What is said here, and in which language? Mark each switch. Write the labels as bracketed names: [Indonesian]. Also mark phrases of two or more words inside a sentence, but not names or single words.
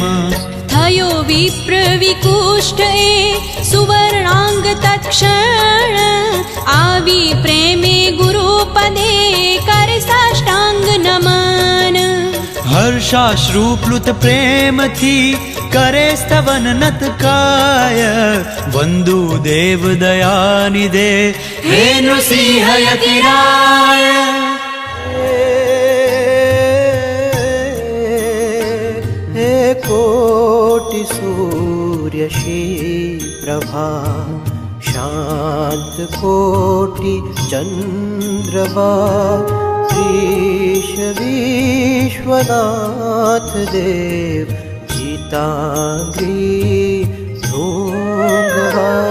[Gujarati] થયો વિપ્ર વિકુષ્ઠ એ સુવર્ણાંગ તત્ક્ષણ, આવી પ્રેમે ગુરુ પદે કર સાષ્ટાંગ નમન. હર્ષાશ્રુપ્લુત પ્રેમથી કરે સ્તવન નતકાય, વંદુ દેવ દયાનિધે હે નૃસિંહ યતિરાય. [Sanskrit] हे कोटि सूर्य श्री प्रभा, शांत कोटि चंद्रमा, ईश विश्वनाथ देव जीतांगी भृंगवा.